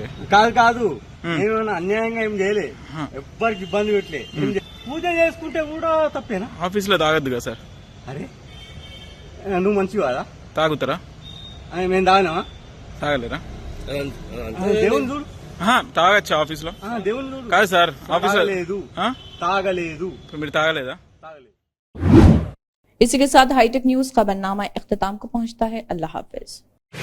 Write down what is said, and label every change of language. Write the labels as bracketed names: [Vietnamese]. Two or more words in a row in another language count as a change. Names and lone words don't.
[Telugu] కాదు ఏమైనా అన్యాయంగా ఏం చేయలే ఎవ్వరికి ఇబ్బంది పెట్టలే పూజ చేసుకుంటే కూడా తప్పేనా ఆఫీస్ లో తాగద్దు కదా సార్ అరే నువ్వు మంచివి కదా తాగుతారా మేము తాగినావా తాగలేరా దేవుని చూడు తాగచ్చా ఆఫీస్ లో దేవుని చూడు కాదు సార్ ఆఫీస్ లో తాగలేదు ఇప్పుడు మీరు తాగలేదా [Urdu] اسی کے ساتھ ہائی ٹیک نیوز خبرنامہ اختتام کو پہنچتا ہے۔ اللہ حافظ۔